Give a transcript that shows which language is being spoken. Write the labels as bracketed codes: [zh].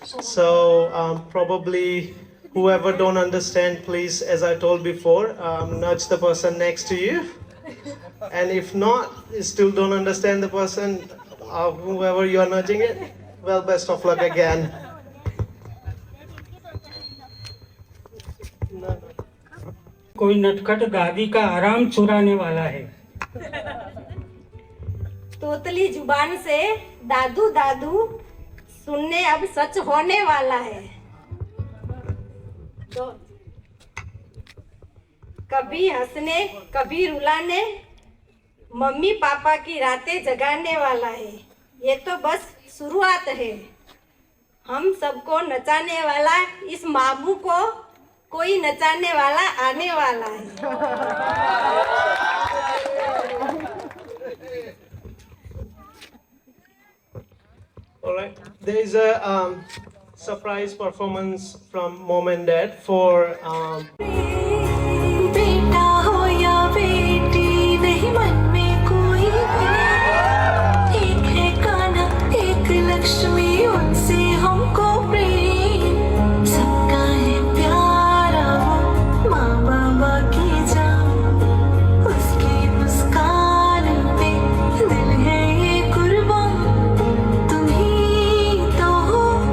[en] So probably whoever don't understand, please, as I told before, nudge the person next to you. And if not, you still don't understand the person, whoever you are nudging it, well, best of luck again. [hi] कोई नटखट दादी का आराम चुराने वाला है। तोतली जुबान से दादू दादू सुनने अब सच होने वाला है। तो कभी हंसने कभी रुलाने मम्मी पापा की रातें जगाने वाला है। ये तो बस शुरुआत है। हम सबको नचाने वाला इस मामू को कोई नचाने वाला आने वाला है। [en] All right, there is a surprise performance from mom and dad for [hi] बेटा हो या बेटी नहीं मन में कोई एक है कान्हा एक लक्ष्मी उनसे हमको प्रेम सबका है प्यारा वो माँ बाबा की जान उसकी मुस्कान पे दिल है ये कुर्बान तुम ही तो हो